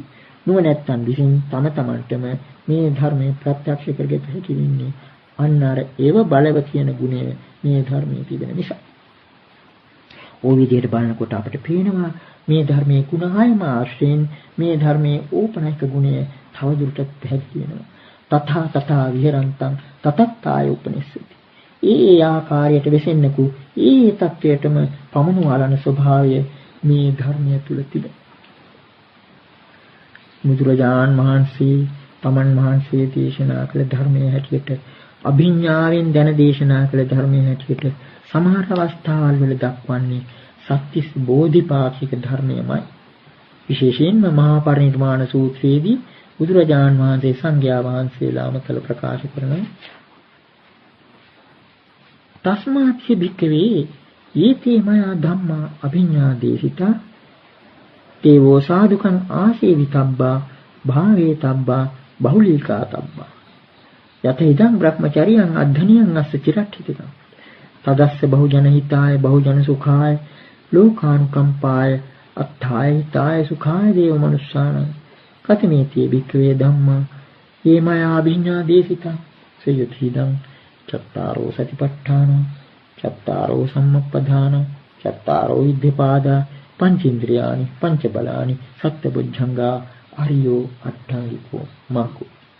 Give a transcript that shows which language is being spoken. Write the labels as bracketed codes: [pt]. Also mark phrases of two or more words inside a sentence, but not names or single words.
[si] නුවණැත්තන් විසින් තම තමන්ටම මේ ධර්මයේ ප්‍රත්‍යක්ෂ කරගත හැකි වෙන්නේ අන්න අර ඒව බලව කියන ගුණය මේ ධර්මයේ තිබෙන නිසා. ওই විදිහට බලනකොට අපිට පේනවා මේ ධර්මයේ ගුණ හයම ආශ්‍රයෙන් මේ ධර්මයේ ඕපනයික ගුණය තවදුරටත් පැහැදිලි වෙනවා. [pi] තථා තථා විහෙරන්තං තතත්තාය උපනිස්සති. [si] ඒ ආකාරයට වෙසෙන්නකු ඒ තත්වයටම පමනුවලන ස්වභාවය මේ ධර්මය තුල තිබෙනවා. මුදුරජාන් වහන්සේ තමන් වහන්සේ දේශනා කළ ධර්මයේ හැටියට අභිඥාවෙන් දැන දේශනා කළ ධර්මයේ හැටියට සමහර අවස්ථාවල් වල දක්වන්නේ සත්‍තිස් බෝධිපාක්ෂික ධර්මයමයි. විශේෂයෙන්ම මහා පරිනිර්වාණ සූත්‍රයේදී බුදුරජාන් වහන්සේ සංඝයා වහන්සේලාම කළ ප්‍රකාශ කරන [pi] තස්මාත්‍ය භික්ඛවේ යේතේ මයා ධම්මා අභිඥා දේශිතා තේවෝ සාදුකං ආසේවිතබ්බා භාවේතබ්බා බහුලීකාතබ්බා යත ඉදං බ්‍රහ්මචරියං අද්ධනියං අස්ස චිරට්ඨිතං තදස්ස බහුජන හිතාය බහුජන සුඛාය ලෝකානුකම්පාය අත්ථාය හිතාය සුඛාය දේව මනුස්සානං කතමේති භික්ඛවේ ධම්මා යේ මයා අභිඥා දේශිතා සයුතිදං චත්තාරෝ සතිපට්ඨාන චත්තාරෝ සම්මප්පදාන චත්තාරෝ ඉද්ධපාදා පංචේන්ද්‍රයානි පංච බලානි සත්බුද්ධංගා අරියෝ අට්ඨාංගිකෝ මාකෝ.